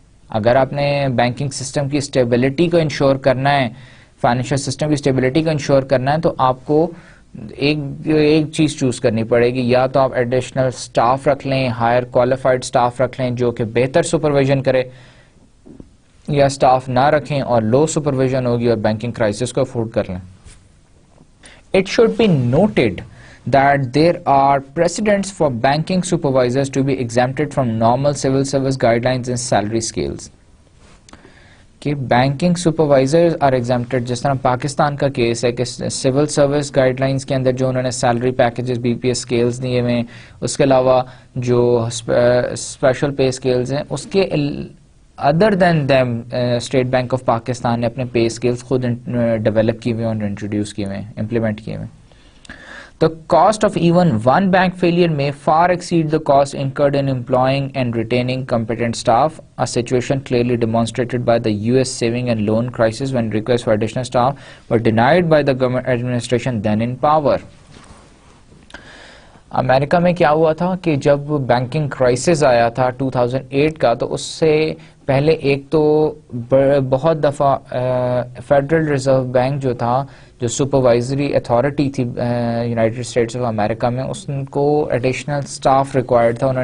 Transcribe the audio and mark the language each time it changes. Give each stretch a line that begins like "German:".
Urdu: اگر آپ نے بینکنگ سسٹم کی اسٹیبلٹی کو انشور کرنا ہے، فائنینشیل سسٹم کی اسٹیبلٹی کو انشور کرنا ہے، تو آپ کو ایک چیز چوز کرنی پڑے گی، یا تو آپ ایڈیشنل سٹاف رکھ لیں، ہائر کوالیفائڈ سٹاف رکھ لیں جو کہ بہتر سپرویژن کرے، یا سٹاف نہ رکھیں اور لو سپرویژن ہوگی اور بینکنگ کرائسس کو افورڈ کر لیں.
English: It should be noted that there are precedents for banking supervisors to be exempted from normal civil service guidelines and salary scales.
Urdu: کہ بینکنگ سپروائزرز
English: are exempted,
Urdu: جس طرح پاکستان کا کیس ہے کہ سول سروس گائیڈ لائنس کے اندر جو انہوں نے salary packages B P S scales دیے ہوئے ہیں، اس کے علاوہ جو اسپیشل پے اسکیلز ہیں، اس کے
English: other than them
Urdu: state bank of Pakistan نے اپنے پے اسکیلز خود ڈیولپ کیے ہوئے اور انٹروڈیوس کیے ہوئے ہیں، امپلیمنٹ کیے ہوئے ہیں.
English: The cost of even one bank failure may far exceed the cost incurred in employing and retaining competent staff, a situation clearly demonstrated by the US saving and loan crisis when requests for additional staff were denied by the government administration then in power.
Urdu: امریکہ میں کیا ہوا تھا کہ جب banking crisis آیا تھا 2008 کا، تو اس سے پہلے ایک تو بہت دفعہ فیڈرل ریزرو بینک جو تھا، جو سپروائزری اتھارٹی تھی یونائٹڈ اسٹیٹس آف امریکہ میں، اس کو ایڈیشنل سٹاف ریکوائرڈ تھا.